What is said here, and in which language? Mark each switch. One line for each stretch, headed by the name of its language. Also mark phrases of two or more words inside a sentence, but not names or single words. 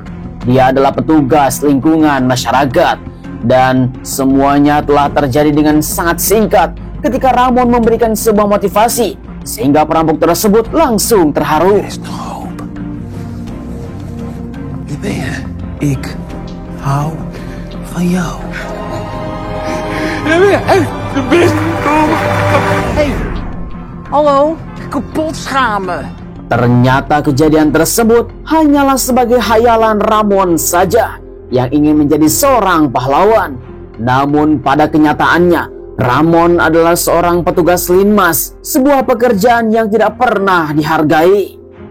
Indonesian: Dia adalah petugas lingkungan masyarakat. Dan semuanya telah terjadi dengan sangat singkat ketika Ramon memberikan sebuah motivasi, sehingga perampok tersebut langsung terharu.
Dutch: Wie ben je? Ik hou van jou. Hey, hallo, kapot schamen.
Indonesian: Ternyata kejadian tersebut hanyalah sebagai hayalan Ramon saja yang ingin menjadi seorang pahlawan. Namun pada kenyataannya, Ramon adalah seorang petugas linmas, sebuah pekerjaan yang tidak pernah dihargai.